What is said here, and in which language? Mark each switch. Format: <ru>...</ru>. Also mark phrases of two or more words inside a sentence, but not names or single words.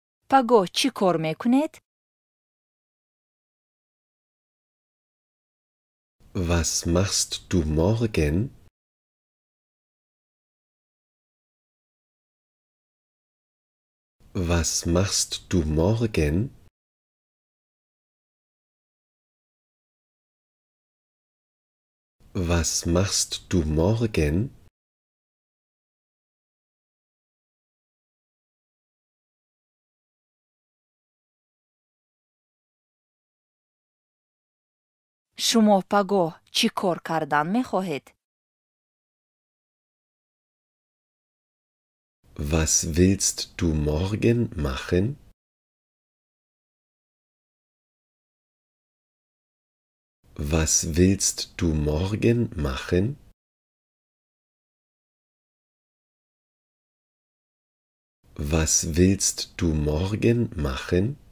<fa>پگو چی کار میکنید؟</fa> <de>Was machst du morgen? Was machst du morgen? Was machst du morgen?</de> <fa>شما پگو چی کار کردن میخواهید؟</fa> <de>Was willst du morgen machen? Was willst du morgen machen? Was willst du morgen machen?</de>